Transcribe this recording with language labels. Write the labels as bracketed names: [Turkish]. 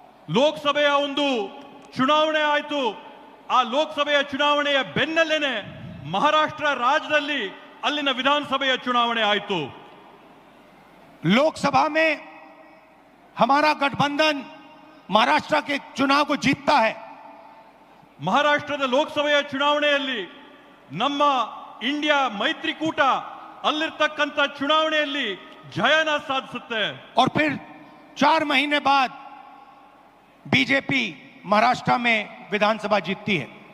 [Kannada] ಲೋಕಸಭೆಯ ಒಂದು ಚುನಾವಣೆ ಆಯಿತು, ಆ ಲೋಕಸಭೆಯ ಚುನಾವಣೆಯ ಬೆನ್ನಲ್ಲೇನೆ ಮಹಾರಾಷ್ಟ್ರ ರಾಜ್ಯದಲ್ಲಿ ಅಲ್ಲಿನ ವಿಧಾನಸಭೆಯ ಚುನಾವಣೆ ಆಯಿತು। [Hindi] लोकसभा में हमारा गठबंधन महाराष्ट्र के चुनाव को जीतता है। [Kannada] ಮಹಾರಾಷ್ಟ್ರದ ಲೋಕಸಭೆಯ ಚುನಾವಣೆಯಲ್ಲಿ ನಮ್ಮ ಇಂಡಿಯಾ ಮೈತ್ರಿಕೂಟ ಅಲ್ಲಿರ್ತಕ್ಕಂಥ ಚುನಾವಣೆಯಲ್ಲಿ ಜಯನ ಸಾಧಿಸುತ್ತೆ। [Hindi] और फिर 4 महीने बाद बीजेपी महाराष्ट्र में विधानसभा जीतती है।